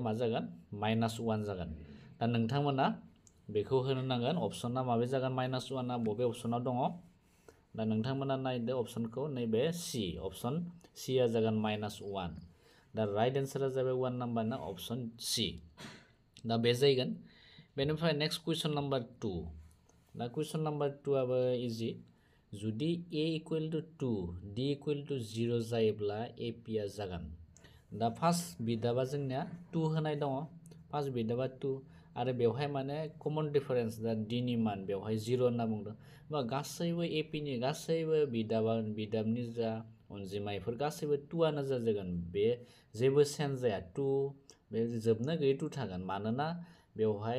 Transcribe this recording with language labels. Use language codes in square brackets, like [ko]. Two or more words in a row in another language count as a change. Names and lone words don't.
[brx] मा जागोन माइनास 1 जागोन दा नोंथांमोना बेखौ होनो नांगोन अपसना माबे जागोन माइनास 1आ बबे अपसनाव दङ दा नोंथांमोना नायदो अपसनखौ नैबे सी अपसन सीआ जागोन माइनास 1 दा [en] right answer [brx] जाबाय 1 नाम्बारना अपसन सी दा बे जागोन बेनिफ्राय [en] next question number 2 [brx] दा [en] question number 2 [brx] आबो इजि जुदि [en] a equal to 2 d equal to 0 [brx] जायोब्ला एपिआ जागोन दा फार्स्ट बिदाबा जोंनिया 2 होनाय दङ फार्स्ट बिदाबा 2 आरो बेवहाय माने [en] common difference [brx] दा d नि मान बेवहाय 0 होनना बुंदों बा गासैबो एपिनि गासैबो बिदाबनि जा अनजिमाफोर गासैबो 2 आनो जागोन बे जेबो चेन्ज जाया 2 बे जोबनो गैयै 2 थागोन मानोना बेवहाय